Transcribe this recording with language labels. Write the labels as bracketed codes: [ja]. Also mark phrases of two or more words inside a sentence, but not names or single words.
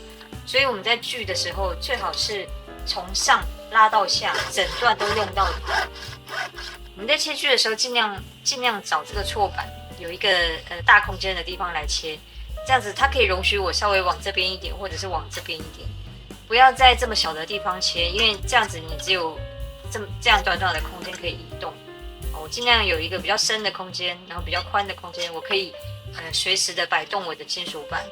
[zh] 所以我們在鋸的時候，最好是從上拉到下，整段都用到它。我们在切鋸的時候，盡量找這個錯板有一個大空間的地方來切，這樣子它可以容許我稍微往這邊一點，或者是往這邊一點，不要在這麼小的地方切，因為這樣子你只有這樣短短的空間可以移動。我盡量有一個比較深的空間，然後比較寬的空間，我可以隨時的擺動我的金屬板。